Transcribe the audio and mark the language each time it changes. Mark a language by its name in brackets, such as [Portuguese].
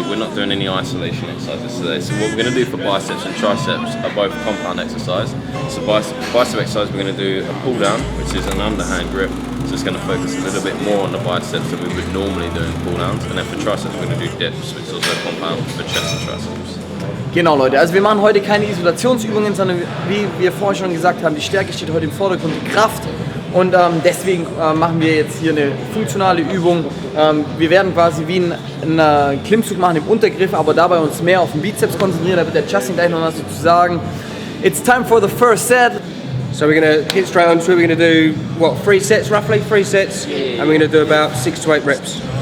[English] We're not doing any isolation exercises today. So what we're going to do for biceps and triceps are both compound exercise. So bicep exercise, we're going to do a pull down, which is an underhand grip. So it's going to focus a little bit more on the biceps than we would normally do in pull downs. And then for triceps, we're going to do dips, which is also compound for chest and triceps. [German] Genau Leute, also wir machen heute keine Isolationsübungen, sondern wie wir vorher schon gesagt haben, die Stärke steht heute im Vordergrund, die Kraft. Und deswegen machen wir jetzt hier eine funktionale Übung. Wir werden quasi wie einen Klimmzug machen im Untergriff, aber dabei uns mehr auf den Bizeps konzentrieren. Da wird der Justin gleich noch was dazu sagen. [English] It's time for the first set. So we're going to get straight onto it. We're going to do, what, 3 sets roughly? 3 sets. Yeah. And we're going to do about 6 to 8 reps.